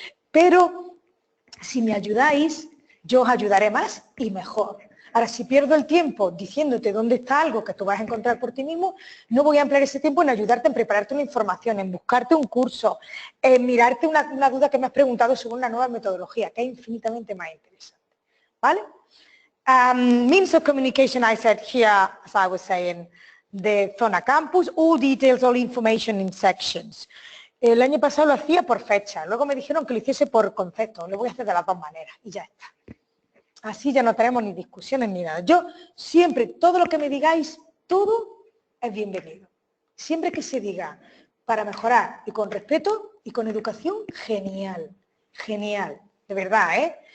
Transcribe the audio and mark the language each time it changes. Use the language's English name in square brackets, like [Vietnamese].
[Spanish] Pero si me ayudáis, yo os ayudaré más y mejor. Ahora, si pierdo el tiempo diciéndote dónde está algo que tú vas a encontrar por ti mismo, no voy a emplear ese tiempo en ayudarte, en prepararte una información, en buscarte un curso, en mirarte una duda que me has preguntado sobre una nueva metodología, que es infinitamente más interesante. ¿Vale? [English] Means of communication, I said here, as I was saying, the Zona Campus, all details, all information in sections. [Spanish] El año pasado lo hacía por fecha, luego me dijeron que lo hiciese por concepto, lo voy a hacer de las dos maneras y ya está. Así ya no tenemos ni discusiones ni nada. Yo siempre, todo lo que me digáis, todo es bienvenido. Siempre que se diga para mejorar y con respeto y con educación, genial, genial, de verdad, ¿eh?